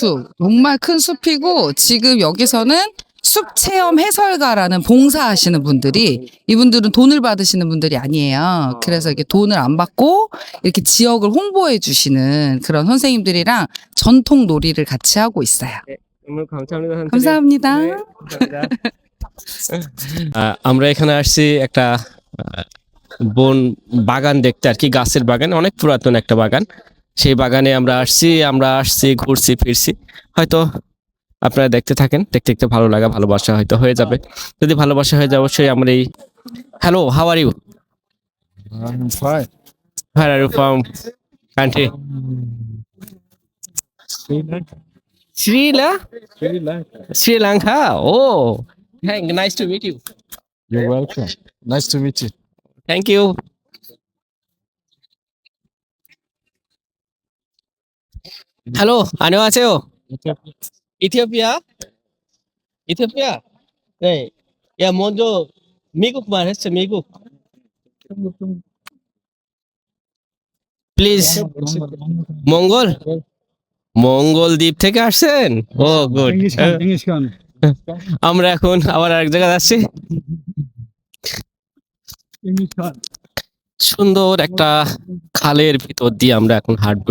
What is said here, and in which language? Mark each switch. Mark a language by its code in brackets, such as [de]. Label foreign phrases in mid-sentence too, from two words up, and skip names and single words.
[ko] 정말 큰 숲이고, 지금 여기서는 숲 체험 해설가라는 봉사하시는 분들이, 이분들은 돈을 받으시는 분들이 아니에요. 그래서 이렇게 돈을 안 받고, 이렇게 지역을 홍보해 주시는 그런 선생님들이랑 전통 놀이를 같이 하고 있어요. 너무 감사합니다. 선생님. 감사합니다. 네, 감사합니다. [bn] আমরা এখানে আসছি একটা বন বাগান দেখতে আর কি, গাছের বাগান, অনেক পুরাতন একটা বাগান। সেই বাগানে আমরা আসছি ঘুরছি ফিরছি। হয়তো আপনারা দেখতে থাকেন, দেখতে দেখতে ভালো লাগা ভালোবাসা হয়তো হয়ে যাবে। যদি ভালোবাসা হয়ে যায় অবশ্যই আমরা এই [en] hello, how are you? I'm fine. Where are you from country? Sri Lanka. Sri Lanka. Oh, hey, nice to meet you. You're welcome. Nice to meet you. Thank you. Hello, [ko] 안녕하세요. 이티오피아? 이티오피아? 네. 야, 먼저 미국 말했어, 미국. [bn] প্লিজ, মঙ্গল দ্বীপ থেকে আসছেন? [en] oh good. [bn] আমরা এখন আবার আরেক জায়গায় যাচ্ছি। সুন্দর একটা খালের ভিতর দিয়ে আমরা এখন হাঁটবো।